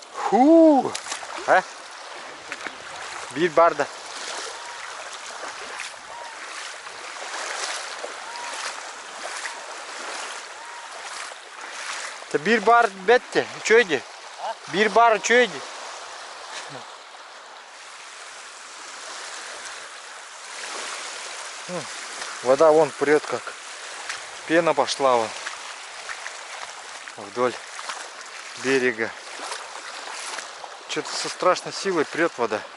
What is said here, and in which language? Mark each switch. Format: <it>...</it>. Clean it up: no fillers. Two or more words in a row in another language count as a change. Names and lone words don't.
<crh>Huu. He? Bir barda. Bir bar bitti. Çöydü. Bir bar çöydü.</crh> <ru>Вода вон прет как. Пена пошла вон. Вдоль берега. Что-то со страшной силой прет вода.</ru>